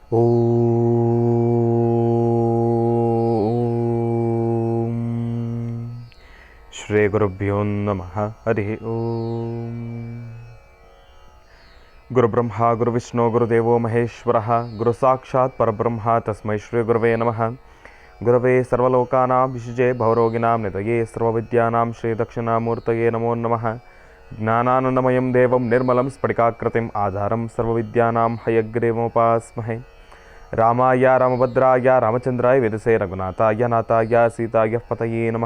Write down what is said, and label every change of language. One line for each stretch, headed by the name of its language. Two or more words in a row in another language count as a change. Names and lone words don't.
Sanskrit: ಓಂ ಶ್ರೀ ಗುರುಭ್ಯೋ ನಮಃ. ಹರಿ ಓಂ. ಗುರುಬ್ರಹ್ಮ ಗುರುವಿಷ್ಣು ಗುರುದೇವೋ ಮಹೇಶ್ವರಃ ಗುರು ಸಾಕ್ಷಾತ್ ಪರಬ್ರಹ್ಮ ತಸ್ಮೈ ಶ್ರೀ ಗುರವೇ ನಮಃ. ಗುರವೇ ಸರ್ವಲೋಕಾನಾಂ ವಿಶಿಜೆ ಭವರೋಗಿನಾಂ ನಿಧಯೇ ಸರ್ವವಿದ್ಯಾನಾಂ ಶ್ರೀ ದಕ್ಷಿಣಾಮೂರ್ತಯೇ ನಮೋ ನಮಃ. ಜ್ಞಾನಾನಂದಮಯಂ ದೇವಂ ನಿರ್ಮಲಂ ಸ್ಫಟಿಕಾಕೃತಿಂ ಆಧಾರಂ ಸರ್ವವಿದ್ಯಾನಾಂ ಹಯಗ್ರೀವೋಪಾಸ್ಮಹೇ. ರಾಮಾಯ ರಾಮಭದ್ರಾಯ ರಾಮಚಂದ್ರಾಯ ವೇದಸೇ ರಘುನಾಥಾಯ ನಾಥಾಯ ಸೀತಾಯ ಪತಯೇ ನಮಃ.